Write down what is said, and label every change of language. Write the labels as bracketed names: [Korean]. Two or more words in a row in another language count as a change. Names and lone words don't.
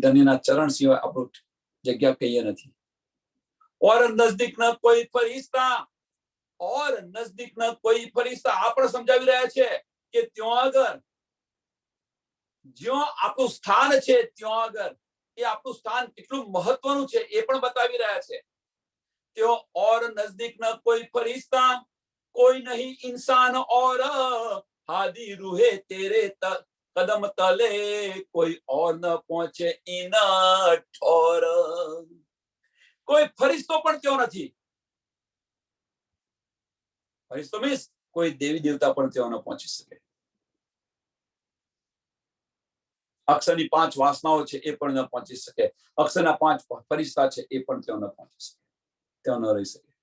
[Gujarati] ધન્યના ચરણ સિવાય આપણું જગ્યા કહીએ નથી. [Hindi] और नज़दीक न कोई फ़रिश्ता, और नज़दीक न कोई फ़रिश्ता. [Gujarati] આપણે સમજાવી રહ્યા છે કે ત્યાં આગળ જ્યાં આપણું સ્થાન છે, ત્યાં આગળ એ આપણું સ્થાન કેટલું મહત્વનું છે એ પણ બતાવી રહ્યા છે. [Hindi] ત્યાં और नज़दीक न कोई फ़रिश्ता, कोई नहीं इंसान और हादी रूहे तेरे कदम तले, कोई और न पहुंचे इन ठोर. [Gujarati] કોઈ ફરિશ્તો પણ ત્યાં નથી. ફરિશ્તો મીન્સ કોઈ દેવી દેવતા પણ ત્યાં ન પહોંચી શકે. અક્ષરની 5 વાસનાઓ છે એ પણ ન પહોંચી શકે. અક્ષરના 5 ફરિશ્તા છે એ પણ ત્યાં ન પહોંચી શકે, ત્યાં ન રહી શકે.